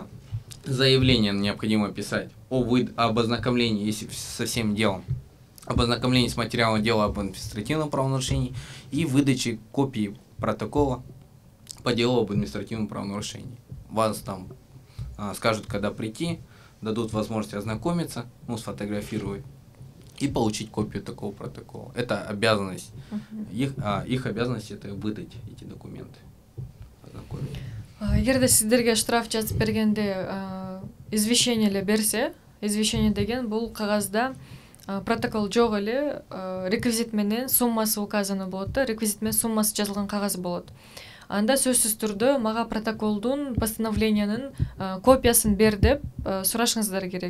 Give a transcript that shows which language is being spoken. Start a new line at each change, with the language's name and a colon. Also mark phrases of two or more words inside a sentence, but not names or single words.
Russian: Заявление необходимо писать об ознакомлении, если со всем делом, об ознакомлении с материалом дела об административном правонарушении и выдаче копии протокола по делу об административном правонарушении. Вас там скажут, когда прийти, дадут возможность ознакомиться, сфотографировать и получить копию такого протокола. Это обязанность. Их обязанность это выдать эти документы. Ознакомить.
Kyrgyz: Егерде сіздерге штраф жазып бергенде извещение эле берсе, извещение деген бул кагазда протокол жок эле реквизит менен суммасы указаны болот да, реквизит менен суммасы жазылган кагаз болот. Анда сөзсүз түрдө мага протоколдун постановлениянын копиясын бер деп сурашыңыздар керек.